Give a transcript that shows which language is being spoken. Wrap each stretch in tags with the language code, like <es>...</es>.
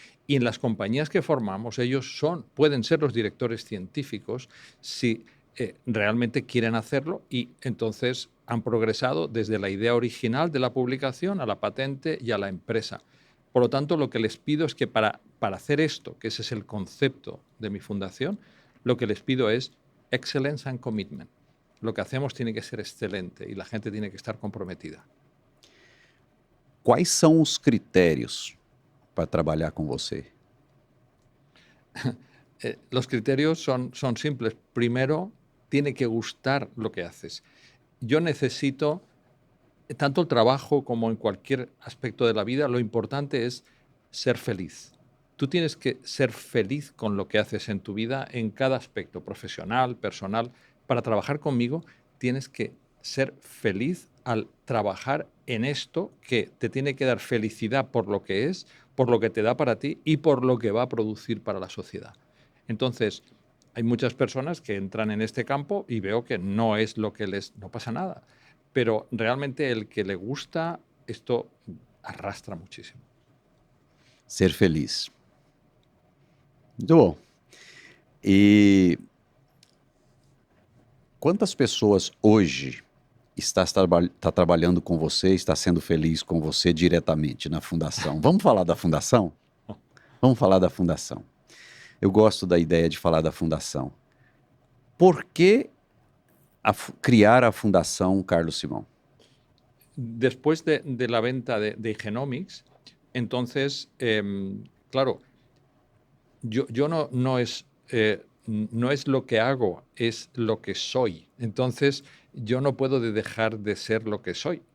<es>Y en las compañías que formamos, ellos pueden ser los directores científicos si realmente quieren hacerlo, y entonces han progresado desde la idea original de la publicación a la patente y a la empresa. Por lo tanto, lo que les pido es que para hacer esto, que ese es el concepto de mi fundación, lo que les pido es</es> <en>excellence and commitment.</en> <es>Lo que hacemos tiene que ser excelente y la gente tiene que estar comprometida.</es> <pt>Quais são os critérios para trabalhar com você?</pt> <es>Los criterios son simples. Primero, tiene que gustar lo que haces. Yo necesito, tanto el trabajo como en cualquier aspecto de la vida, lo importante es ser feliz. Tú tienes que ser feliz con lo que haces en tu vida, en cada aspecto, profesional, personal. Para trabajar conmigo, tienes que ser feliz al trabajar en esto que te tiene que dar felicidad por lo que es, por lo que te da para ti y por lo que va a producir para la sociedad. Entonces, hay muchas personas que entran en este campo y veo que no es lo que no pasa nada. Pero realmente el que le gusta, esto arrastra muchísimo.</es> <pt>Ser feliz. Muito bom. E quantas pessoas hoje está trabalhando com você, está sendo feliz com você diretamente na fundação? Vamos falar da fundação? Vamos falar da fundação. Eu gosto da ideia de falar da fundação. Por que criar a Fundação Carlos Simão?</pt> <es>Después de la venta de Genomics, entonces, claro, yo no es lo que hago, es lo que soy. Entonces, yo no puedo dejar de ser lo que soy.</es>